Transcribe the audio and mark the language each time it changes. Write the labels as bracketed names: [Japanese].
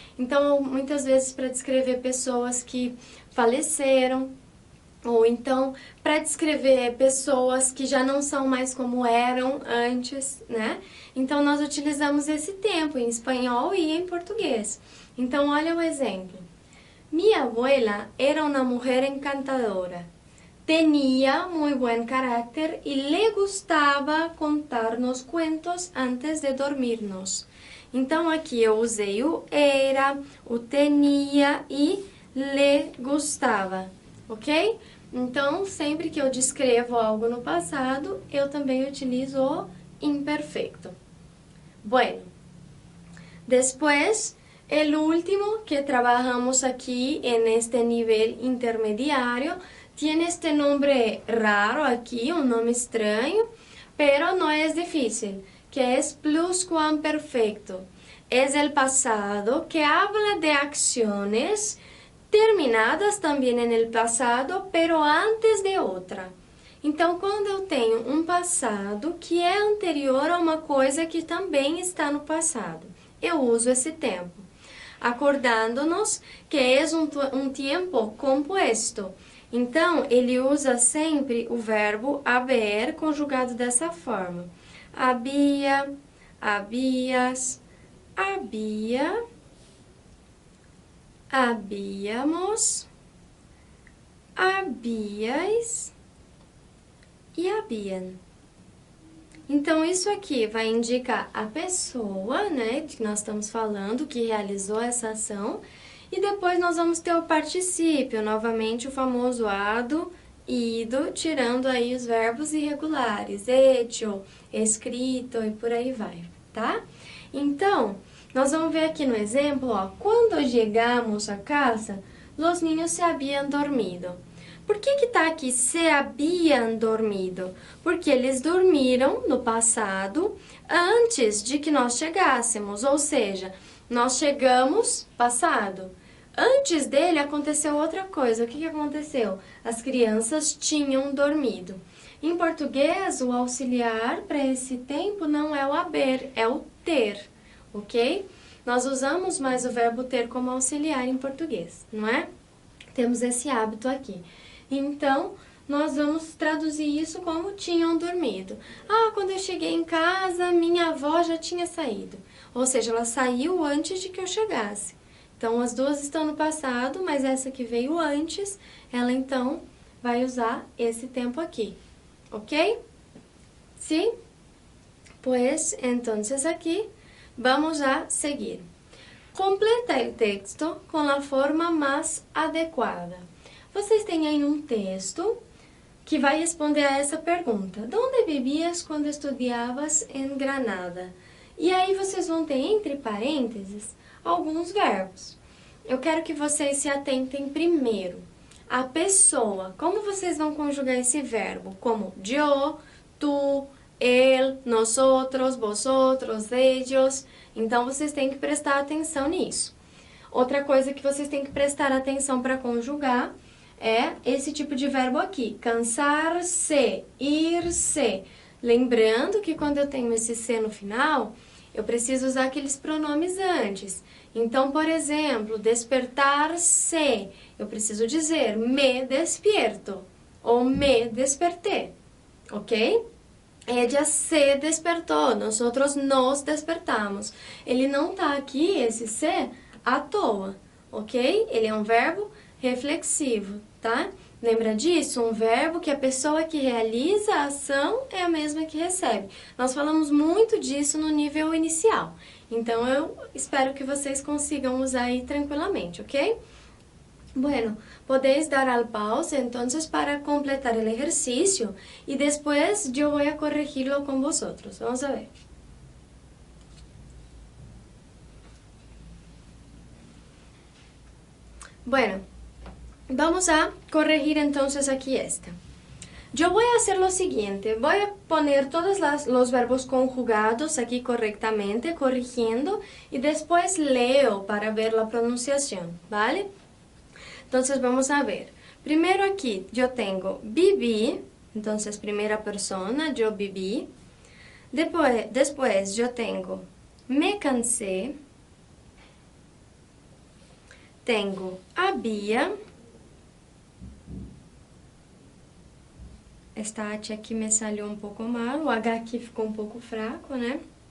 [Portuguese] Então, muitas vezes para descrever pessoas que faleceram, ou então para descrever pessoas que já não são mais como eram antes, né? Então, nós utilizamos esse tempo em espanhol e em português. Então, olha o exemplo. [Spanish] Mi abuela era una mujer encantadora. Tenía muy buen carácter y le gustaba contarnos cuentos antes de dormirnos. [Portuguese] Então, aqui eu usei o era, o tenía e le gustava, ok? Então, sempre que eu descrevo algo no passado, eu também utilizo o imperfecto. [Spanish] Bueno, después, el último que trabajamos aquí en este nivel intermediario tiene este nombre raro aquí, un nombre extraño, pero no es difícil, que es pluscuamperfecto. Es el pasado que habla de acciones terminadas [Portuguese] também [Spanish] en el pasado, pero antes de [Portuguese] outra. Então, quando eu tenho um passado que é anterior a uma coisa que também está no passado, eu uso esse tempo, acordando-nos que é um tempo composto. Então, ele usa sempre o verbo haber conjugado dessa forma. [Spanish] Había, habías, había, habíamos, habíais e habían. [Portuguese] Então, isso aqui vai indicar a pessoa, né, de que nós estamos falando, que realizou essa ação. E depois nós vamos ter o particípio, novamente o famoso ado, ido, tirando aí os verbos irregulares, hecho, escrito e por aí vai, tá? Então, nós vamos ver aqui no exemplo, ó, quando chegamos a casa, os niños [Spanish] se habían dormido. [Portuguese] Por que tá aqui [Spanish] se habían dormido? [Portuguese] Porque eles dormiram no passado antes de que nós chegássemos, ou seja, nós chegamos passado. Antes dele aconteceu outra coisa. O que aconteceu? As crianças tinham dormido. Em português, o auxiliar para esse tempo não é o haber, é o ter, ok? Nós usamos mais o verbo ter como auxiliar em português, não é? Temos esse hábito aqui. Então, nós vamos traduzir isso como tinham dormido. Ah, quando eu cheguei em casa, minha avó já tinha saído. Ou seja, ela saiu antes de que eu chegasse. Então, as duas estão no passado, mas essa que veio antes, ela então vai usar esse tempo aqui, ¿ok? [Spanish] ¿Sí? Pues, entonces aquí vamos a seguir. [Portuguese] Completa o texto com a forma mais adequada. Vocês têm aí um texto que vai responder a essa pergunta. [Spanish] ¿Dónde vivías [Portuguese] quando [Spanish] estudiavas em Granada? [Portuguese] E aí vocês vão ter entre parênteses alguns verbos. Eu quero que vocês se atentem primeiro à pessoa. Como vocês vão conjugar esse verbo? [Spanish] Como yo, tu, él, nosotros, vosotros, ellos. [Portuguese] Então, vocês têm que prestar atenção nisso. Outra coisa que vocês têm que prestar atenção para conjugar é esse tipo de verbo aqui. Cansar-se, ir-se. Lembrando que quando eu tenho esse se no final, eu preciso usar aqueles pronomes antes. Então, por exemplo, despertar-se, eu preciso dizer [Spanish] me despierto [Portuguese] ou [Spanish] me desperté, [Portuguese] ok? [Spanish] Ella se [Portuguese] despertou, nós nos despertamos. Ele não tá aqui, esse se, à toa, ok? Ele é um verbo reflexivo, tá? Lembra disso? Um verbo que a pessoa que realiza a ação é a mesma que recebe. Nós falamos muito disso no nível inicial. Então, eu espero que vocês consigam usar aí tranquilamente, ok? [Spanish] Bueno, podéis dar al pause entonces para completar el ejercicio y después yo voy a corregirlo con vosotros. Vamos a ver. Bueno, vamos a corregir entonces aquí esta. Yo voy a hacer lo siguiente, voy a poner todos los verbos conjugados aquí correctamente, corrigiendo, y después leo para ver la pronunciación, ¿vale? Entonces vamos a ver. Primero aquí yo tengo viví, [Portuguese] Então, primeira persona, eu bebi. Depois eu tenho me cansei. Tenho había. Esta H aqui me saiu um pouco mal, o H aqui ficou um pouco fraco, né?